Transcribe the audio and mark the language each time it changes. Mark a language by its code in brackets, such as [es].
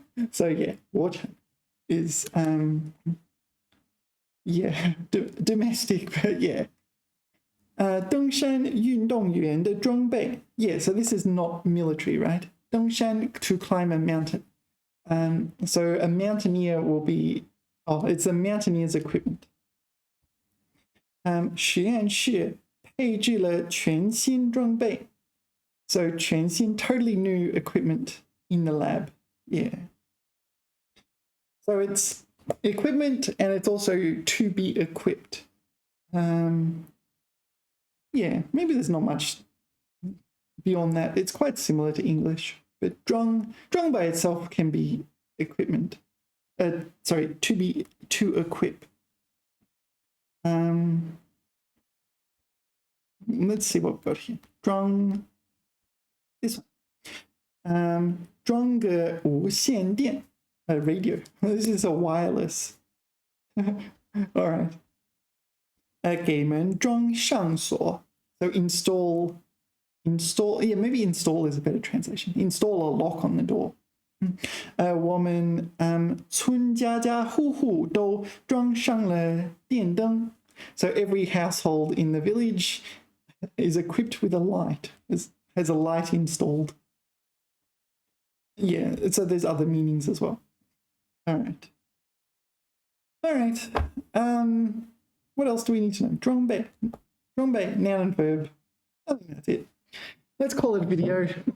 [en] So yeah, 国产 is yeah, domestic, but yeah. [zh] 登山运动员的装备. [en] Yeah, so this is not military, right? 登山 to climb a mountain. So a mountaineer will be, it's a mountaineer's equipment. [zh] 实验室配置了全新装备. [en] So 全新, totally new equipment in the lab. Yeah. So it's equipment and it's also to be equipped. Yeah, maybe there's not much beyond that. It's quite similar to English, but 装 by itself can be equipment. Sorry, to equip. Let's see what we've got here. 装 this one. [zh] 装个无线电 radio. [en] This is a wireless. All right. [zh] 给门装上锁. [en] So install, yeah, maybe install is a better translation. Install a lock on the door. [zh] 我们村家家户户都装上了电灯. [en] So every household in the village is equipped with a light, has a light installed. Yeah, so there's other meanings as well. All right. What else do we need to know? 装备, noun and verb. I think that's it. Let's call it a video.